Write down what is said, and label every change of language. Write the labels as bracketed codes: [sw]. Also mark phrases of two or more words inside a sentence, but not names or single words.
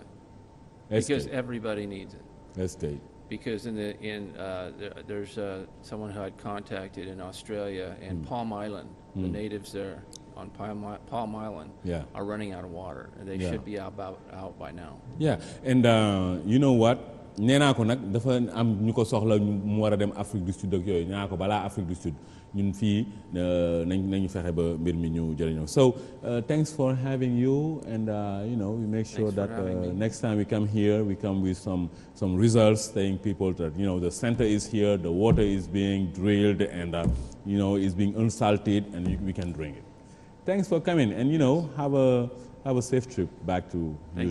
[en] Because everybody needs it. That's great. Because there's someone who I'd contacted in Australia and Palm Island, the natives there on Palm Island are running out of water, and they should be out by now. Yeah, and you know what? [wo] nee naa ko nag dafa am ñu ko soxla mu war a dem Afrique du Sud ak yooyu nee naa ko balaa Afrique du Sud ñun fii nañu fexe ba mbir mi ñu jëriñoo. [en] So thanks for having you, and we make sure that next time we come here, we come with some results, saying people that the center is here, the water is being drilled, and is being unsalted, and we can drink it. Thanks for coming, and have a safe trip back to Utah.